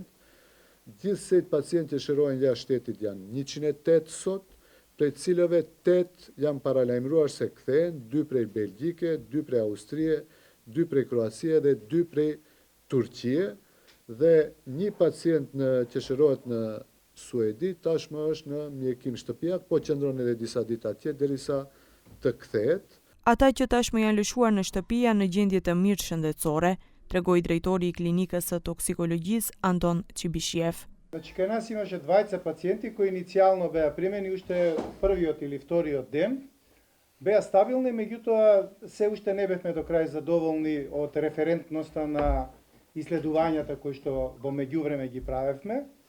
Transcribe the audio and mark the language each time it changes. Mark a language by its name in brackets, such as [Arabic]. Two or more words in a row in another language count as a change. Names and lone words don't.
[Albanian] Gjithë sejt pacient që shërohen jashtë shtetit janë 108 sot, prej cilëve 8 janë paralajmëruar se kthehen, 2 prej Belgjike, 2 prej Austrie, 2 prej Kroacie dhe 2 prej Turqie, dhe një pacient që shërohet në Suedi tashmë është në mjekim shtëpiak, po qëndron edhe disa ditë atje derisa të kthehet. Ata që tashmë janë lëshuar në shtëpi janë në gjendje të mirë shëndetësore, tregoi drejtori i klinikës së toksikologjisë Anton Çibishjev. [Macedonian] Значи, кај нас имаше двајца пациенти кои иницијално беа примени уште првиот или вториот ден. Беа стабилни, меѓутоа се уште не бевме до крај задоволни од референтноста на иследувањата кои што во меѓувреме ги правевме.